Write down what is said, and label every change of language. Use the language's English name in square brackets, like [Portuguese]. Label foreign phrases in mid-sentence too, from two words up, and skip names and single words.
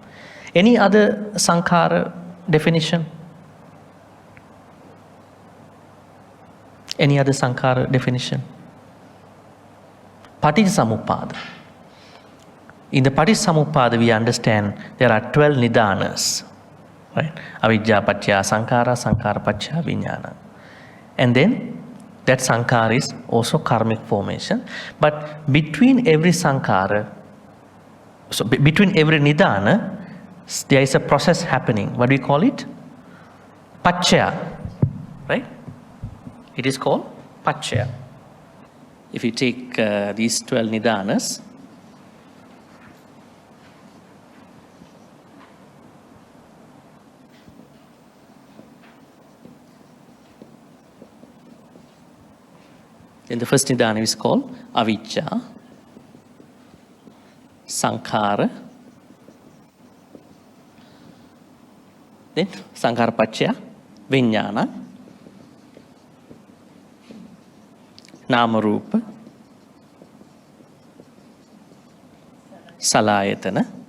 [English] Any other Sankhara definition? Any other Sankhara definition? Paticcasamuppada. In the Paticcasamuppada, we understand there are 12 nidanas, right? [Pali] Avidya paccaya sankhara, sankhara paccaya vijnana. [English] And then that sankhara is also karmic formation. But between every sankhara, so between every nidana, there is a process happening. What do we call it? Paccaya, right? It is called paccaya. If you take these 12 nidanas, then the first nidana is called avijja, [Pali] sankhara, then sankhara paccaya vijnana, nama rupa, salayatana,